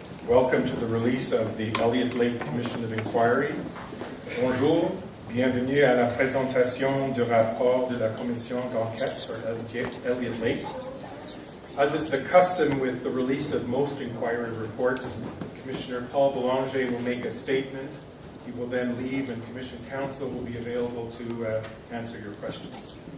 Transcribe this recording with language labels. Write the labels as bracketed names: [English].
[English] Welcome to the release of the Elliot Lake Commission of Inquiry. [French] Bonjour, bienvenue à la présentation du rapport de la Commission d'enquête sur Elliot Lake. [English] As is the custom with the release of most inquiry reports, Commissioner Paul Boulanger will make a statement. He will then leave and Commission Counsel will be available to answer your questions.